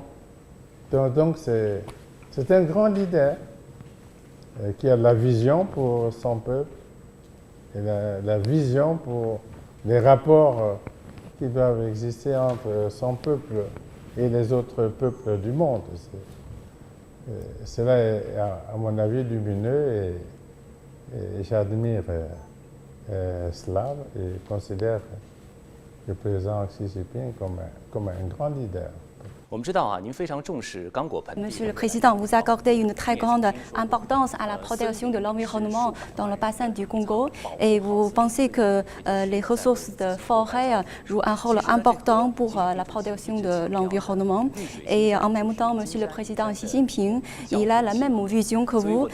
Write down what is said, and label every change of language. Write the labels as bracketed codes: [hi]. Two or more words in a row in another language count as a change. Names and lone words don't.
[fr] Donc, c'est un grand leader qui a la vision pour son peuple et la vision pour les rapports qui doivent exister entre son peuple et les autres peuples du monde. Cela est, à mon avis, lumineux et j'admire cela et considère le président Xi Jinping comme un grand leader. [zh] 我们知道啊，您非常重视刚果盆地。 [fr] Monsieur le Président, vous accordez une très grande importance à la protection de l'environnement dans le bassin du Congo et vous pensez que les ressources de forêt jouent un rôle important pour la protection de l'environnement. Et en même temps, Monsieur le Président Xi Jinping, il a la même vision que vous.